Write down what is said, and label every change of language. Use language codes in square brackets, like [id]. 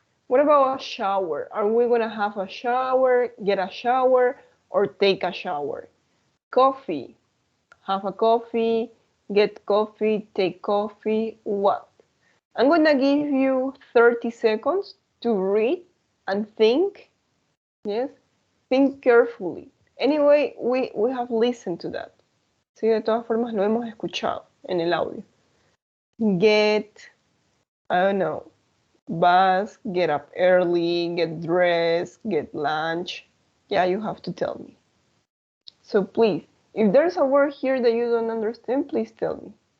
[en] What about a shower? Are we gonna have a shower, get a shower, or take a shower? Coffee. Have a coffee, get coffee, take coffee, what? I'm gonna give you 30 seconds to read and think. Yes, think carefully. Anyway, we have listened to that. [es] Sí, de todas formas lo hemos escuchado en el audio. [en] Get, I don't know, bus, get up early, get dressed, get lunch. Yeah, you have to tell me. So please, if there's a word here that you don't understand, please tell me.